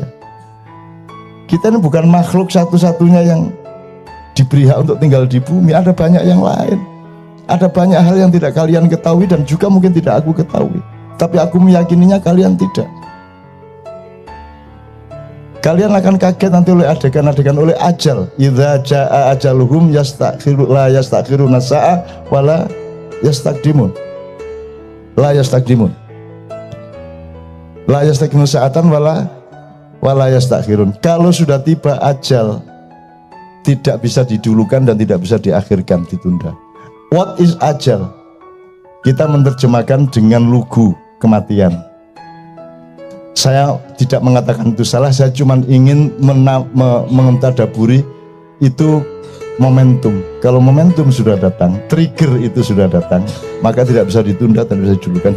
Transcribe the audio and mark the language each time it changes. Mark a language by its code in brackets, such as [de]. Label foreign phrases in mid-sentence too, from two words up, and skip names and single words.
[id] Kita ini bukan makhluk satu-satunya yang diberi hak untuk tinggal di bumi. Ada banyak yang lain. Ada banyak hal yang tidak kalian ketahui dan juga mungkin tidak aku ketahui. Tapi aku meyakininya kalian tidak. Kalian akan kaget nanti oleh adegan-adegan, oleh ajal. [ar] إذا جاء أجلهم لا يستأخرون ساعة ولا يستقدمون. لا يستقدمون. لا يستقدمون ساعة ولا يستأخرون. [id] Kalau sudah tiba ajal, tidak bisa didulukan dan tidak bisa diakhirkan, ditunda. [en] What is ajal? [id] Kita menerjemahkan dengan lugu kematian. Saya tidak mengatakan itu salah, saya cuma ingin mentadaburi itu momentum. Kalau momentum sudah datang, trigger itu sudah datang, maka tidak bisa ditunda dan bisa didulukan.